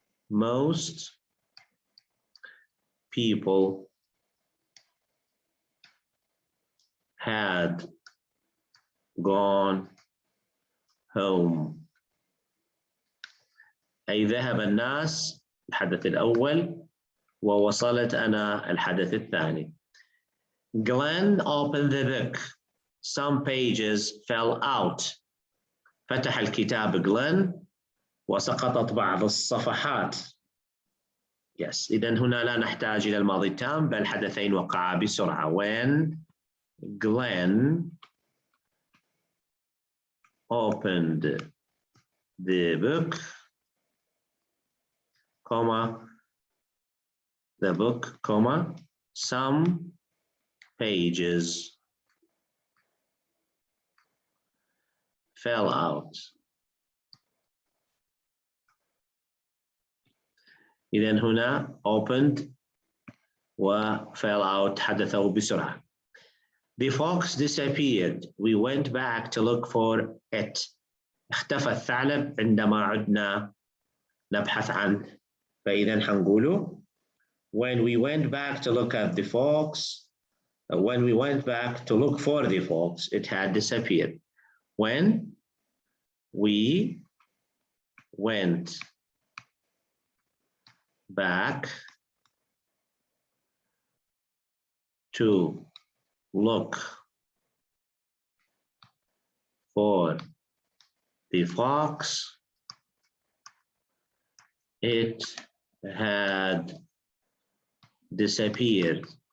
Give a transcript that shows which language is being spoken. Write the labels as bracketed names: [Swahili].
[English] Most people had gone home. [Arabic] أي ذهب الناس الحدث الأول ووصلت أنا الحدث الثاني. [English] Glenn opened the book. Some pages fell out. [Arabic] فتح الكتاب Glenn وسقطت بعض الصفحات. [English] Yes. [Arabic] إذن هنا لا نحتاج إلى الماضي التام بل حدثين وقعا بسرعة. [English] When Glenn opened the book, comma, the book, comma, some pages fell out. [Arabic] إذن هنا [English] opened [Arabic] و [English] fell out [Arabic] حدثوا بسرعة. [English] The fox disappeared. We went back to look for it. [Arabic] اختفى الثعلب عندما عدنا نبحث عنه. فإذا حنقوله [English] when we went back to look at the fox, when we went back to look for the fox, it had disappeared. When we went back to look for the fox, it had disappeared.